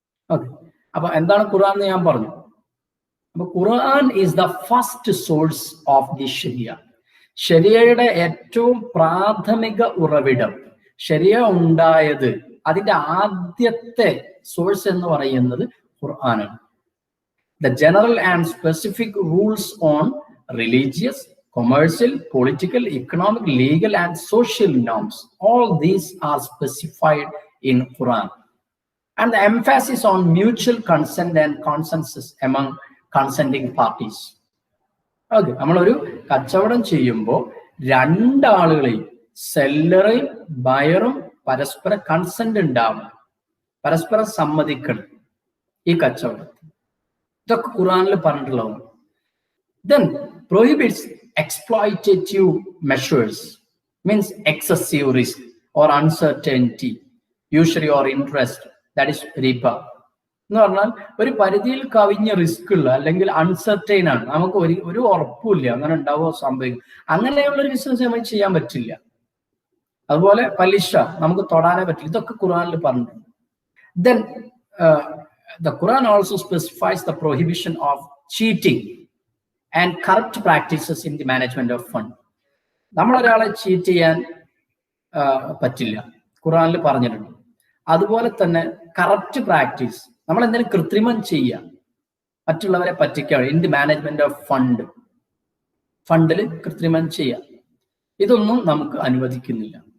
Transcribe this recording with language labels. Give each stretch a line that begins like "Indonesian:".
Malayalam: Okay. അപ്പൊ എന്താണ് ഖുർആൻ എന്ന് ഞാൻ പറഞ്ഞു. അപ്പൊ
English: Quran is the first source of the sharia.
Malayalam: ശരിയയുടെ ഏറ്റവും പ്രാഥമിക ഉറവിടം, ശരിയ ഉണ്ടായത് അതിന്റെ ആദ്യത്തെ സോഴ്സ് എന്ന് പറയുന്നത് ഖുർആനാണ്.
English: The general and specific rules on religious, commercial, political, economic, legal, and social norms. All these are specified in Quran. And the emphasis on mutual consent and consensus among consenting parties.
Malayalam: Okay, നമ്മളൊരു കച്ചവടം ചെയ്യുമ്പോൾ രണ്ടാളുകളെയും സെല്ലറും ബയറും പരസ്പര consent ഉണ്ടാവണം, പരസ്പരം സമ്മതിക്കണം ഈ കച്ചവടത്തിൽ. ഇതൊക്കെ ഖുർആനിൽ പറഞ്ഞിട്ടുള്ളതാണ്.
English: Then prohibits exploitative measures, means excessive risk or uncertainty, usury or interest, that is riba.
Malayalam: എന്ന് പറഞ്ഞാൽ ഒരു പരിധിയിൽ കവിഞ്ഞ റിസ്ക് ഉള്ള അല്ലെങ്കിൽ അൺസർട്ടൈൻ ആണ്, നമുക്ക് ഒരു ഉറപ്പില്ല അങ്ങനെ ഉണ്ടാവോ സംഭവിക്കും, അങ്ങനെയുള്ള ഒരു ബിസിനസ് നമുക്ക് ചെയ്യാൻ പറ്റില്ല. അതുപോലെ പലിശ നമുക്ക് തൊടാനേ പറ്റില്ല. ഇതൊക്കെ ഖുർആനിൽ പറഞ്ഞിട്ടുണ്ട്.
English: Then the Quran also specifies the prohibition of cheating and corrupt practices in the management of fund.
Malayalam: നമ്മളൊരാളെ cheat ചെയ്യാൻ പറ്റില്ല, ഖുർആനിൽ പറഞ്ഞിട്ടുണ്ട്. അതുപോലെ തന്നെ കറപ്റ്റ് പ്രാക്ടീസ്, നമ്മൾ എന്തെങ്കിലും കൃത്രിമം ചെയ്യുക, മറ്റുള്ളവരെ പറ്റിക്കുക,
English: in the management of
Malayalam: ഫണ്ടിൽ കൃത്രിമം ചെയ്യുക, ഇതൊന്നും നമുക്ക് അനുവദിക്കുന്നില്ല.